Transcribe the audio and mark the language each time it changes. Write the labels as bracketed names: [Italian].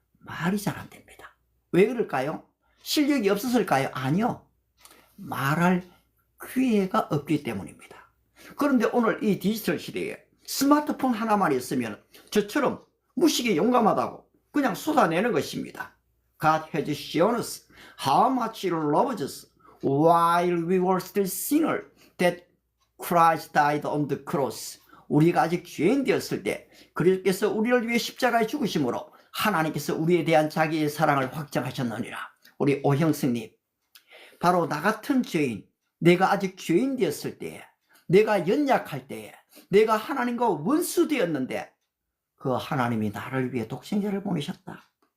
[Korean] 말이 잘 안 됩니다. 왜 그럴까요? 실력이 없었을까요? 아니요. 말할 기회가 없기 때문입니다. 그런데 오늘 이 디지털 시대에 스마트폰 하나만 있으면 저처럼 무식이 용감하다고 그냥 쏟아내는 것입니다. [English] God has shown us how much he loves us while we were still sinners that Christ died on the cross. [Korean] 우리가 아직 죄인 되었을 때 그리스도께서 우리를 위해 십자가에 죽으심으로 하나님께서 우리에 대한 자기의 사랑을 확정하셨느니라. 우리 오형승님, 바로 나 같은 죄인, 내가 아직 죄인 되었을 때에, 내가 연약할 때에, 내가 하나님과 원수 되었는데 그 하나님이 나를 위해 독생자를 보내셨다.